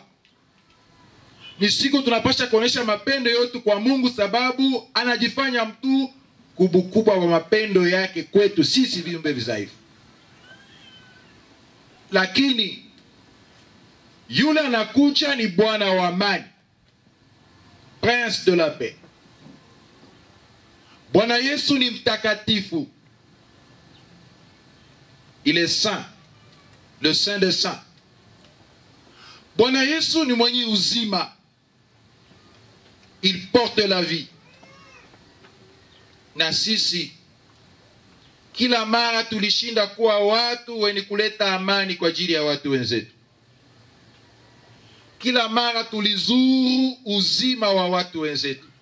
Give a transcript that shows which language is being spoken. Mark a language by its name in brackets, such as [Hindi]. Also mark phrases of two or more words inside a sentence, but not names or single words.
[Swahili] Ni siku tunapasha kuonesha mapendo yote kwa Mungu, sababu anajifanya mtu kubwa wa mapendo yake kwetu sisi viumbe vizaifu. Lakini yule anakuja ni Bwana wa amani, [French] Prince de la paix. [Swahili] Bwana Yesu ni mtakatifu. [French] Il est saint, le saint des saints. [Swahili] Bwana Yesu ni mwenye uzima. [French] Il porte la vie. [Swahili] Na sisi kila mara tulishinda kuwa watu wenye kuleta amani kwa ajili ya watu wenzetu. Kila mara tulizuru uzima wa watu wenzetu.